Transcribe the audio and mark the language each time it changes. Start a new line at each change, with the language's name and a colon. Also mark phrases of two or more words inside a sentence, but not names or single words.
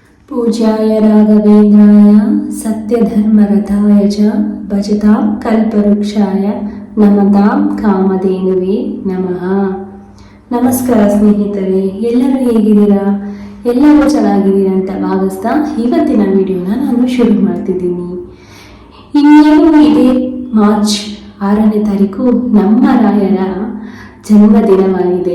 Sanskrit: पूज्याय राघवेन्द्राय सत्यधर्मरथाय च भजतां कल्पवृक्षाय नमतां ಕಾಮಧೇನುವೆ ನಮಃ.
Kannada: ನಮಸ್ಕಾರ ಸ್ನೇಹಿತರೆ, ಎಲ್ಲರೂ ಹೇಗಿದ್ದೀರಾ? ಎಲ್ಲರೂ ಚೆನ್ನಾಗಿದ್ದೀರಾ ಅಂತ ಭಾವಿಸ್ತಾ ಇವತ್ತಿನ ವಿಡಿಯೋನ ನಾನು ಶುರು ಮಾಡ್ತಿದ್ದೀನಿ. ಇನ್ನೇನು ಇದೆ ಮಾರ್ಚ್ 6ನೇ ತಾರೀಕು ನಮ್ಮ ರಾಯರ ಜನ್ಮದಿನವಾಗಿದೆ.